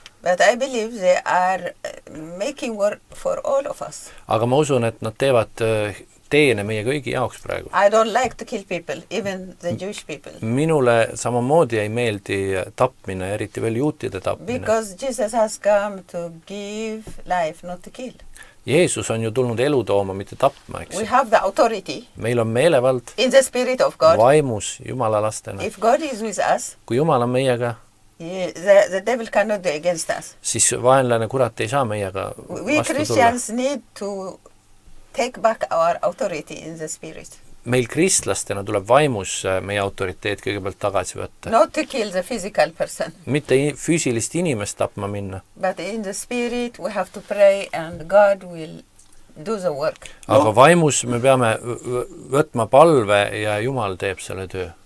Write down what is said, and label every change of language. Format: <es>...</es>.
<en>But I believe they are making work for all of us.</en> <et>Aga ma usun, et nad teevad teene meie kõigi jaoks praegu.</et> <en>I don't like to kill people, even the Jewish people.</en> <et>Minule samamoodi ei meeldi tapmine, eriti veel juutide tapmine.</et> <en>Because Jesus has come to give life, not to kill.</en> <et>Jeesus on ju tulnud elu tooma, mitte tapma, eks.</et> <en>We have the authority.</en> <et>Meil on meelevald.</et> <en>In the spirit of God.</en> <et>Vaimus, Jumala lastena.</et> <en>If God is with us.</en> <et>Kui Jumal on meiega.</et> <en>The devil cannot do against us.</en> <et>Siis vaenlane kurat ei saa meiega vastu tulla.</et> <en>We Christians need to take back our authority in the spirit.</en> <et>Meil kristlastena tuleb vaimus meie autoriteet kõigepealt tagasi võtta.</et> <en>Not to kill the physical person.</en> <et>Mitte füüsilist inimest tapma minna.</et> <en>But in the spirit we have to pray and God will do the work.</en> <et>Aga vaimus me peame võtma palve ja Jumal teeb selle töö.</et>